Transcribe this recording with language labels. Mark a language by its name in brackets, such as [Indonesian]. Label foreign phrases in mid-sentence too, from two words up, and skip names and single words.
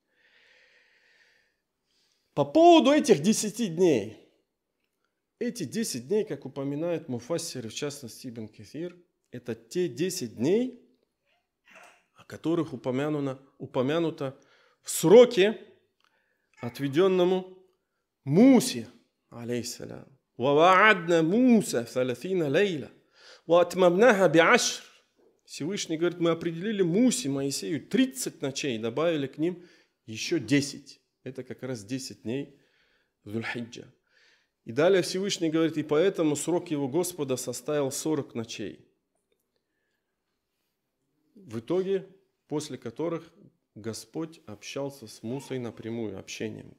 [Russian] По поводу этих 10 дней. Эти 10 дней, как упоминают муфассиры, в частности Ибн Кафир, это те 10 дней, о которых упомянуто в сроке, отведенному Мусе, алейхиссалям. [Arabic] وَوَعَدْنَا مُوسَى 30 لَيْلَةً وَأَتْمَمْنَاهَا بِعَشْرٍ. [Russian] Всевышний говорит: мы определили Мусе, Моисею 30 ночей, добавили к ним еще 10. Это как раз 10 дней Зуль-Хиджа. И далее Всевышний говорит: и поэтому срок его Господа составил 40 ночей. В итоге, после которых Господь общался с Мусой напрямую, общением.